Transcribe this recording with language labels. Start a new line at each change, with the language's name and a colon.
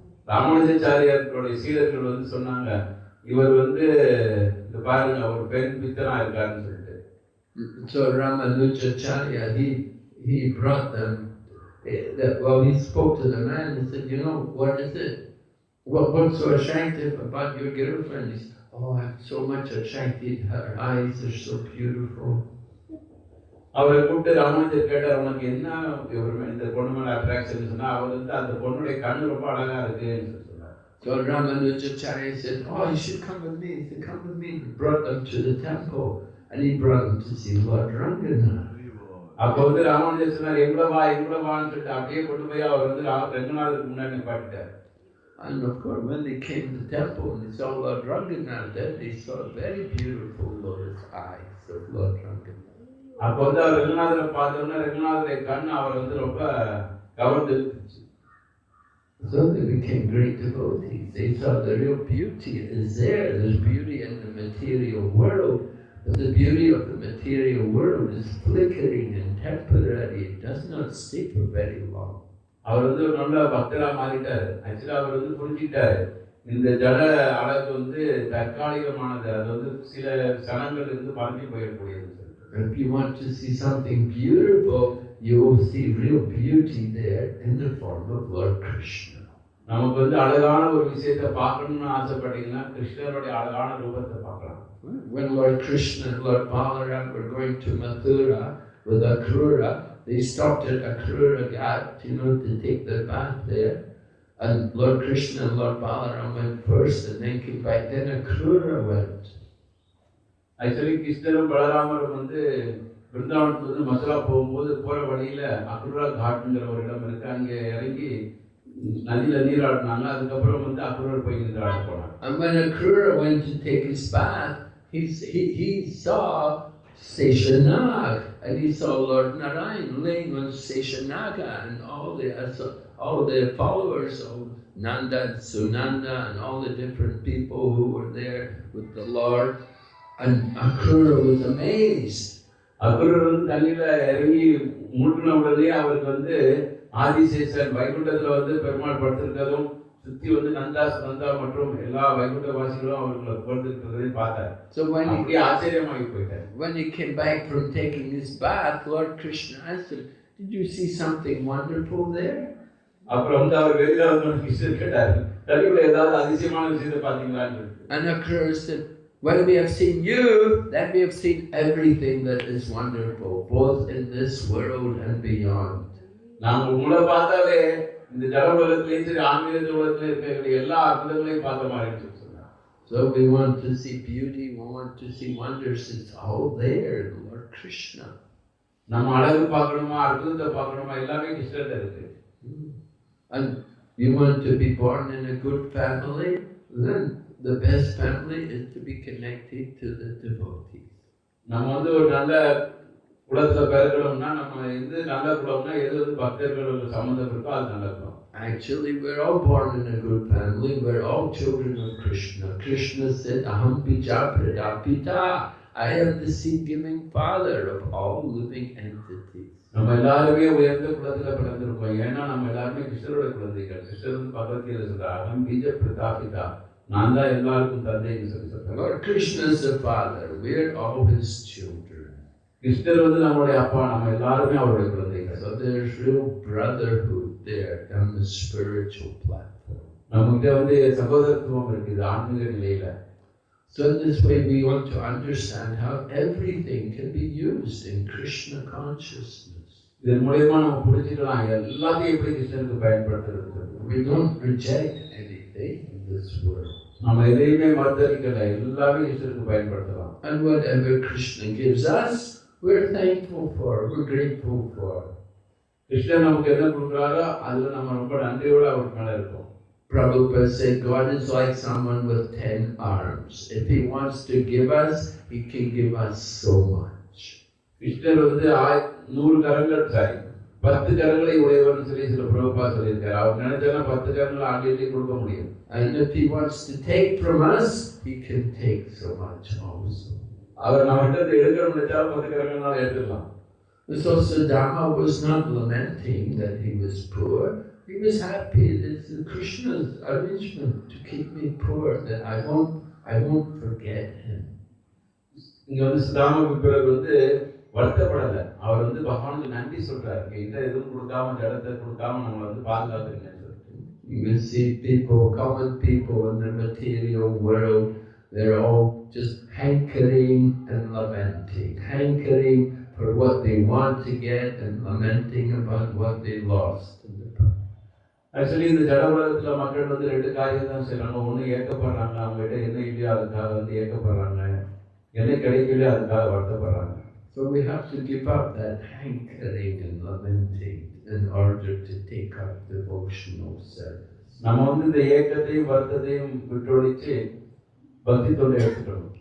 Tamil: ராமானுஜாச்சாரியர்களுடைய சீடர்கள் வந்து சொன்னாங்க, இவர் வந்து இந்த பாருங்க ஒரு பெண் பித்தனா இருக்காருன்னு சொல்லிட்டு.
English: So Ramanujacharya, he brought them, he spoke to the man and said, what is it? What's so attractive about your girlfriend? He said, oh, I'm so much attracted, her eyes are so beautiful.
Tamil: அவரை கூப்பிட்டு ராமானுஜர் கேட்டார், உனக்கு என்ன இந்த பொண்ணு மேல attraction சொன்னா, அவர் வந்து அந்த பொண்ணுடைய கண்ணு ரொம்ப அழகா இருக்குன்னு சொன்னார்.
English: So Ramanujacharya said, oh, you should come with me. He said, come with me. He brought them to the temple and he brought them to see Lord Ranganath.
Tamil: அப்போ வந்து ராமானுஜர் சொன்னார், எங்கூட வான்னு சொல்லிட்டு அப்படியே கொண்டு போய் அவர் வந்து ரங்கநாதருக்கு முன்னாடி நிப்பாட்டிட்டார்.
English: And of course, when they came to the temple and they saw Lord Ranganath, then they saw very beautiful lotus eyes of Lord Ranganath.
Tamil: அப்போ வந்து அவர் ரங்கநாதரை பார்த்தோன்னா ரங்கநாதரை கண் அவர் வந்து ரொம்ப கவர்ந்துருச்சு.
English: So they became great devotees. They saw the real beauty is there. There's beauty in the material world, but the beauty of the material world is flickering and temporary. It does not stay for very long.
Tamil: அவர் வந்து ஒரு நல்ல பக்தரா மாறிட்டாரு. ஆக்சுவலா அவர் வந்து புரிஞ்சுக்கிட்டாரு இந்த ஜட அழகு வந்து தற்காலிகமானது, அது வந்து சில சனங்கள் இருந்து பறந்து போயிடக்கூடியது.
English: If you want to see something beautiful, you will see real beauty there in the form of Lord Krishna.
Tamil: நமக்கு வந்து அழகான ஒரு விஷயத்தை பார்க்கணும்னு ஆசைப்பட்டீங்கன்னா கிருஷ்ணருடைய அழகான ரூபத்தை பார்க்கலாம்.
English: When Lord Krishna and Lord Balaram were going to Mathura with Akrura, they stopped at Akrura Ghat, to take their bath there. And Lord Krishna and Lord Balaram went first and then came back. Then Akrura went.
Tamil: Actually கிருஷ்ணரும் பலராமரும் வந்து பிருந்தாவனத்துல இருந்து மதுரா போகும்போது போற வழியில அக்ரூரா காட்டுங்கிற ஒரு இடம் இருக்கு, அங்கே இறங்கி நதியில நீராடினாங்க. அதுக்கப்புறம் வந்து அக்ரூர் போய் நீராட போனாங்க.
English: And when Akrura went to take his bath, he saw Seshanag, and he saw Lord Narayan laying on Seshanaga, and all the followers of Nanda and Sunanda and all the different people who were there with the Lord. And Akrura was amazed.
Tamil: Akrur வந்து தண்ணியில இறங்கி மூழ்கின உடனே அவருக்கு வந்து ஆதிசேஷன் வைகுண்டத்துல வந்து பெருமாள் படுத்திருக்கிறதும் சுத்தி வந்து நந்தா மற்றும் எல்லா வைகுண்ட வாசிகளும் அவர்களை படுத்திருக்கிறதையும் பார்த்தார். அப்படியே ஆச்சரியமாகி போயிட்டார்.
English: When he came back from taking his bath, Lord Krishna asked him, "Did you see something wonderful there?"
Tamil: அப்புறம் வந்து அவர் வெளியில வந்து கிருஷ்ணர் கேட்டார், தண்ணிக்குள்ள ஏதாவது அதிசயமான விஷயத்தை பார்த்தீங்களான்னு.
English: And Akrura said, "When we have seen you, then we have seen everything that is wonderful, both in this world and beyond."
Tamil: நாங்கள் உங்களை பார்த்தாலே இந்த ஜட உலகத்திலேயும் சரி ஆன்மீக உலகத்திலே இருக்கிற எல்லா அற்புதங்களையும் பார்த்த மாதிரி சொன்னார்.
English: So we want to see beauty, we want to see wonders. It's all there, Lord Krishna.
Tamil: நம்ம அழகு பார்க்கணுமா, அற்புதத்தை பார்க்கணுமா, எல்லாமே கிருஷ்ணர்ட்ட இருக்கு.
English: And you want to be born in a good family, then the best family is to be connected to the devotees.
Tamil: நம்ம வந்து ஒரு நல்ல குலத்துல பிறக்கணும்னா நம்ம எது நல்ல குலம்னா எது வந்து பக்தர்களோட சம்பந்தம் இருக்கோ அது நல்ல குலம்.
English: Actually, we're all born in a good family. We're all children of Krishna. Krishna said,
Sanskrit: "Aham bija pradapita."
English: I am the seed-giving father of all living entities.
Tamil: நம்ம எல்லாருமே உயர்ந்த குலத்துல பிறந்திருக்கோம். ஏன்னா நம்ம எல்லாருமே கிருஷ்ணரோட குழந்தைகள். கிருஷ்ணர் வந்து பகவத்கீதை சொல்றார்,
Sanskrit: "அகம் பீஜ பிரதாபிதா."
Tamil: நான் தான் எல்லாருக்கும் தந்தைன்னு சொல்லி சொல்றேன்.
English: Lord Krishna is the father. We're all his children.
Tamil: கிருஷ்ணர் வந்து நம்மளுடைய அப்பா, நம்ம எல்லாருமே அவருடைய குழந்தைகள்.
English: So there's real brotherhood there on the spiritual platform.
Tamil: நமக்கு வந்து சகோதரத்துவம் இருக்குது ஆன்மீக நிலையில.
English: So in this way we want to understand how everything can be used in Krishna consciousness.
Tamil: இதன் மூலமா நம்ம புரிஞ்சுக்கலாம் எல்லாத்தையும் எப்படி கிருஷ்ணருக்கு பயன்படுத்துறது.
English: We don't reject anything in this world.
Tamil: நம்ம எதையுமே மறுதலிக்கல, எல்லாமே கிருஷ்ணருக்கு பயன்படுத்தலாம்.
English: And whatever Krishna gives us, we're thankful for, we're grateful for.
Tamil: கிருஷ்ணர் நமக்கு என்ன கொடுக்குறாரோ அதுல நம்ம ரொம்ப நன்றியோட அவருக்கு மேல இருக்கோம்.
English: Prabhupada said God is like someone with 10 arms. If he wants to give us, he can give us so much.
Tamil: கிருஷ்ணர் வந்து 100 கரங்கள் 10 கரங்களை உடையவன் சொல்லி சில பிரபுபாத் சொல்லியிருக்காரு. அவர் நினைச்சாலும் 10 கரங்களை ஆகிட்டு கொடுக்க முடியும்.
English: And if he wants to take from us, he can take so much also.
Tamil: அவர் நம்மகிட்ட எடுக்கணும்னு நினைச்சாலும் 10 கரங்களால எடுத்துக்கலாம்.
English: So Sudama was not lamenting that he was poor. He was happy. It's Krishna's arrangement to keep me poor, that I won't forget him.
Tamil: இங்க வந்து சுதாமா பிறகு வந்து வருத்தப்படல. அவர் வந்து பகவானுக்கு நன்றி சொல்றாரு. என்கிட்ட எதுவும் கொடுக்காம ஜடத்தை கொடுக்காம நம்மளை வந்து பாதுகாத்துருங்கன்னு சொல்லிட்டு.
English: You will see people, common people in the material world, they're all just hankering and lamenting, hankering for what they want to get and lamenting about what they lost in the past.
Tamil: Actually இந்த ஜட உலகத்துல மக்கள் வந்து 2 காரியம் தான் செய்யறாங்க. ஒண்ணு ஏக்கப்படுறாங்க, அவங்ககிட்ட என்ன இல்லையோ அதுக்காக வந்து ஏக்கப்படுறாங்க, என்ன கிடைக்கலையோ அதுக்காக வருத்தப்படுறாங்க.
English: So we have to give up that hankering and lamenting in order to take up devotional service.
Tamil: நம்ம வந்து இந்த ஏக்கத்தையும் வருத்தத்தையும் விட்டொழிச்சு பக்தி தொண்டை எடுத்துக்கணும்.